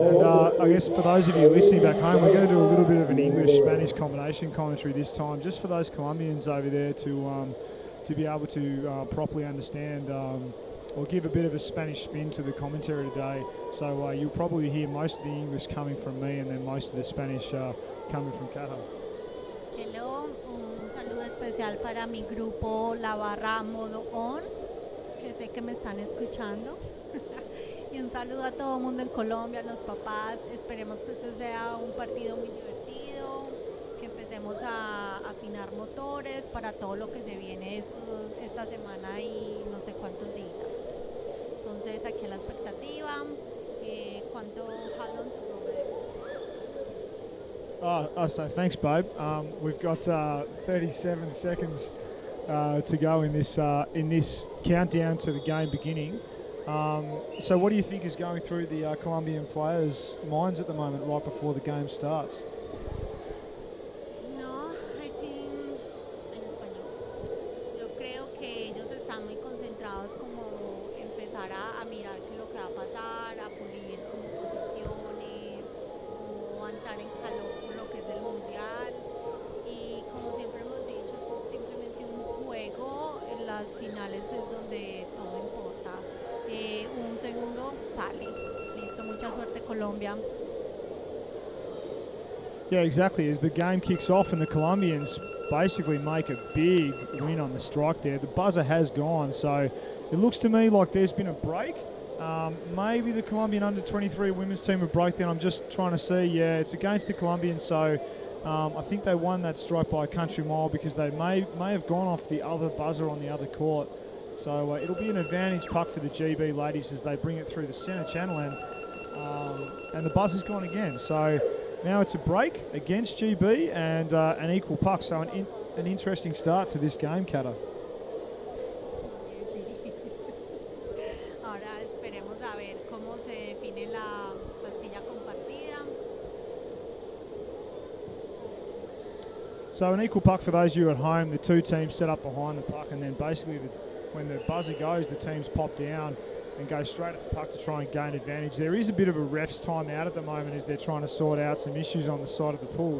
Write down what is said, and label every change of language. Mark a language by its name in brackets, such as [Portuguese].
[English] And I guess for those of you listening back home, we're going to do a little bit of an English-Spanish combination commentary this time, just for those Colombians over there to be able to properly understand or give a bit of a Spanish spin to the commentary today. So you'll probably hear most of the English coming from me and then most of the Spanish coming from Cata. [Spanish] Hello, un saludo especial para mi grupo La Barra Modo On, que sé que me están escuchando. Y un saludo a todo el mundo en Colombia, a los papás. Esperemos que este sea un partido muy divertido, que empecemos a afinar motores para todo lo que se viene esta semana y no sé cuántos días. Entonces, aquí a la expectativa. ¿Cuánto jalón [English] to go there? So thanks, babe. We've got 37 seconds to go in this countdown to the game beginning. So what do you think is going through the Colombian players' minds at the moment, right before the game starts? No, I think [Spanish] en español. Yo creo que ellos están muy concentrados como empezar a mirar qué es lo que va a pasar, a pulir como posiciones, como a entrar en calor con lo que es el mundial. Y como siempre hemos dicho, esto es simplemente un juego. En las finales es donde todo importa. Un segundo sale. Listo, mucha suerte Colombia. [English] Yeah, exactly. As the game kicks off and the Colombians basically make a big win on the strike there, the buzzer has gone. So it looks to me like there's been a break. Maybe the Colombian under-23 women's team have broke down. I'm just trying to see. Yeah, it's against the Colombians. So I think they won that strike by a country mile because they may have gone off the other buzzer on the other court. So it'll be an advantage puck for the GB ladies as they bring it through the centre channel and the buzzer's gone again. So now it's a break against GB and an equal puck. So an interesting start to this game, Cata. [Spanish] Ahora esperemos a ver cómo se define la pastilla compartida. [English] So an equal puck for those of you at home, the two teams set up behind the puck, and then basically when the buzzer goes, the teams pop down and go straight at the puck to try and gain advantage. There is a bit of a ref's time out at the moment as they're trying to sort out some issues on the side of the pool.